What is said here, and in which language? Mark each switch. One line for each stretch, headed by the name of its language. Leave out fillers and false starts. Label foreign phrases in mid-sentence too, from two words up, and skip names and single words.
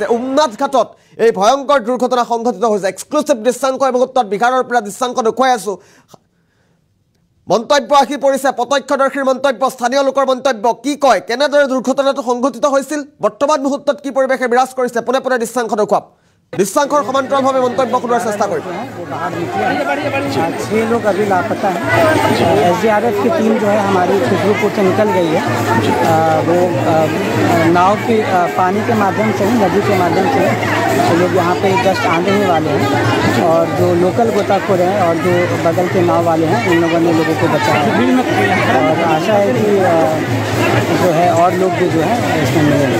Assamese: উমনাথ ঘাটত এই ভয়ংকৰ দুৰ্ঘটনা সংঘটিত হৈছে। এক্সক্লুচিভ দৃশ্যাংক এই মুহূৰ্তত বিহাৰৰ পৰা দৃশ্যাংক দেখুৱাই আছোঁ। মন্তব্য আহি পৰিছে, প্ৰত্যক্ষদৰ্শীৰ মন্তব্য, স্থানীয় লোকৰ মন্তব্য। কি কয়, কেনেদৰে দুৰ্ঘটনাটো সংঘটিত হৈছিল, বৰ্তমান মুহূৰ্তত কি পৰিৱেশে বিৰাজ কৰিছে, পোনে পোনে দৃশ্যাংশ দেখুৱাম। দৃশ্যাংশৰ সমান্তৰালভাৱে মন্তব্য শুনোৱাৰ চেষ্টা কৰিম।
Hindi: 6 लोग अभी लापता हैं। SDRF की टीम जो है हमारी खुशरूपुर से निकल गई है। वो नाव की पानी के माध्यम से ही, नदी के माध्यम से वो लोग यहाँ पे जस्ट आने ही वाले हैं और जो लोकल गोताखोर हैं और जो बगल के नाव वाले हैं उन लोगों ने लोगों को बचाया और आशा है कि जो है और लोग भी जो है इसमें मिलेंगे।